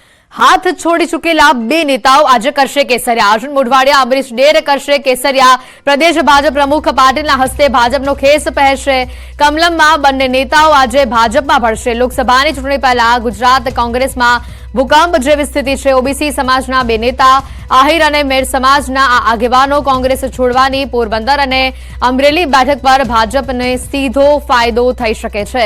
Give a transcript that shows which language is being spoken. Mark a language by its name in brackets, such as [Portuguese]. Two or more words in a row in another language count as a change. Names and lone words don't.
[Gujarati] હાથ છોડી ચૂકેલા બે નેતાઓ આજ કરશે કેસરિયા। અર્જુન મોઢવાડિયા અમરીશ ડેર કરશે કેસરિયા। પ્રદેશ ભાજપ પ્રમુખ પાટીલના હસ્તે ભાજપનો ખેસ પહેરશે। કમલમમાં બંને નેતાઓ આજે ભાજપમાં ભળશે। લોકસભાની ચૂંટણી પહેલા ગુજરાત કોંગ્રેસમાં ભૂકંપ જેવી સ્થિતિ છે। ઓબીસી સમાજના બે નેતા આહિર અને મેર સમાજના આગેવાનો કોંગ્રેસ છોડવાની પોરબંદર અને અમરેલી બેઠક પર ભાજપને સીધો ફાયદો થઈ શકે છે।